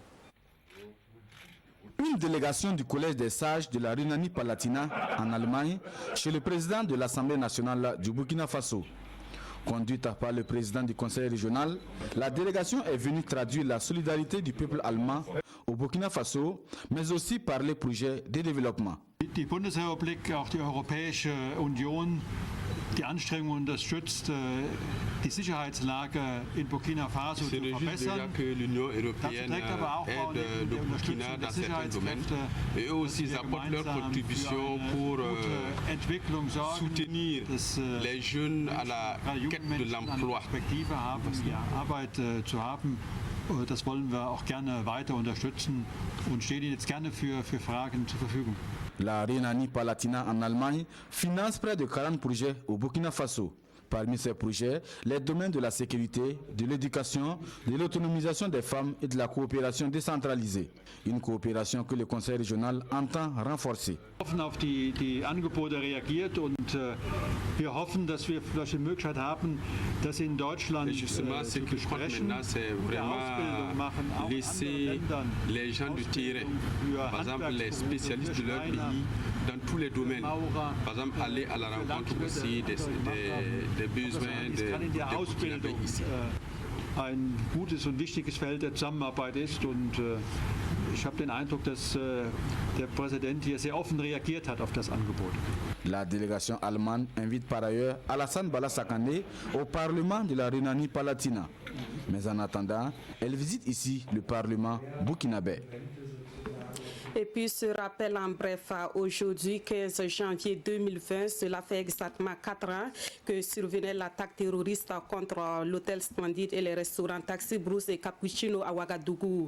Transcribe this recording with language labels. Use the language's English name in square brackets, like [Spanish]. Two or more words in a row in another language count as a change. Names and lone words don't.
[French] Une délégation du Collège des sages de la Rhénanie-Palatinat en Allemagne chez le président de l'Assemblée nationale du Burkina Faso. Conduite par le président du conseil régional, la délégation est venue traduire la solidarité du peuple allemand au Burkina Faso, mais aussi parler projets de développement. [German] Die Bundesrepublik, auch die Europäische Union, die Anstrengungen unterstützt, die Sicherheitslage in Burkina Faso zu verbessern. [French] L'Union européenne aide le Burkina dans certains domaines et eux aussi apportent leur contribution pour soutenir les jeunes à la quête de l'emploi. [German] Das wollen wir auch gerne weiter unterstützen und stehen Ihnen jetzt gerne für Fragen zur Verfügung. [French] La Rhénanie-Palatinat en Allemagne finance près de 40 projets au Burkina Faso. Parmi ces projets, les domaines de la sécurité, de l'éducation, de l'autonomisation des femmes et de la coopération décentralisée. Une coopération que le Conseil régional entend renforcer. [German] Wir hoffen auf die Angebote reagiert und wir hoffen, dass wir vielleicht die Möglichkeit haben, dass in Deutschland zu besprechen, Ausbildung machen, auch in anderen Ländern, [French] les gens du terrain, par exemple les spécialistes de leur pays, dans tous les domaines, par exemple aller à la rencontre aussi des besoins des Burkinabés ici. [German] Ein gutes und wichtiges Feld der Zusammenarbeit ist und ich habe den Eindruck, dass der Präsident hier sehr offen reagiert hat auf das Angebot. [French] La délégation allemande invite par ailleurs Alassane Bala Sakandé au Parlement de la Rhénanie-Palatinat. Mais en attendant, elle visite ici le Parlement burkinabé. Et puis ce rappel en bref, aujourd'hui 15 janvier 2020, cela fait exactement 4 ans que survenait l'attaque terroriste contre l'hôtel Splendide et les restaurants Taxi Brousse et Cappuccino à Ouagadougou.